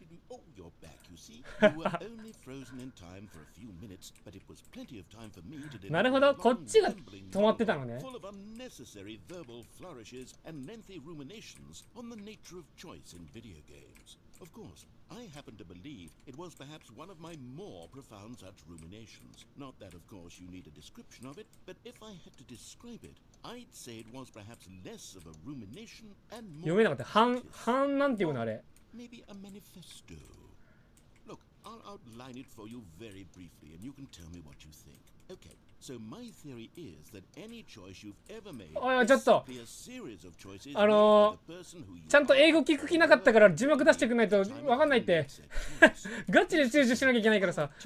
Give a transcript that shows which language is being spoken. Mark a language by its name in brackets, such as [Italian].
[English] Oh, you're back, you see. You were only frozen in time for a few minutes, but it was plenty of time for me to deliver [Japanese] なるほど、こっちが止まってたのね。 [English] full of unnecessary verbal flourishes and lengthy ruminations on the nature of choice in video games. Of course, I happen to believe it was perhaps one of my more profound such ruminations. Not that, of course, you need a description of it, but if I had to describe it, I'd say it was perhaps less of a rumination and [Japanese] 読 [English] more [Japanese] めなかった。半なんていうのあれ。 [English] maybe a manifesto. Look, I'll outline it for you very briefly, and you can tell me what you think. Okay, so my theory is that any choice you've ever made is simply a series of choices made by the person who you [Japanese] ちゃんと英語聞く気なかったから字幕出してくんないとわかんないって。ガチで注意しなきゃいけないからさ。